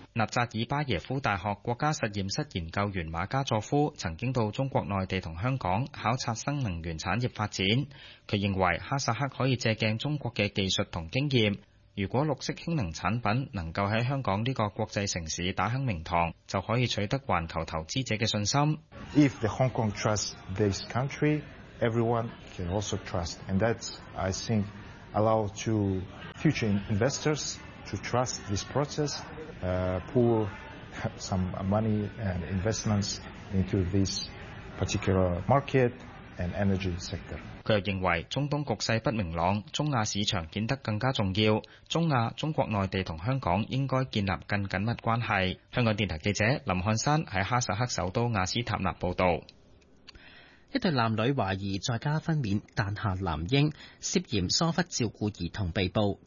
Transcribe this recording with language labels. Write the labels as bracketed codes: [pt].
[yue] 纳扎尔巴耶夫大学国家实验室研究员马加佐夫曾经到中国内地和香港考察新能源产业发展，他认为哈萨克可以借镜中国的技术和经验，如果绿色氢能产品能够在香港这个国际城市打响名堂，就可以取得环球投资者的信心。 [en] If the Hong Kong trusts this country, everyone can also trust, and that's I thinkallow to future investors to trust this process, pool some money and investments into this particular market and energy sector. [yue] 他又認為中東局勢不明朗，中亞市場顯得更加重要，中亞、中國內地和香港應該建立更緊密關係。香港電台記者林漢山在哈薩克首都雅斯塔納報導。一对男女怀疑在家分娩诞下男婴，涉嫌疏忽照顾儿童被捕。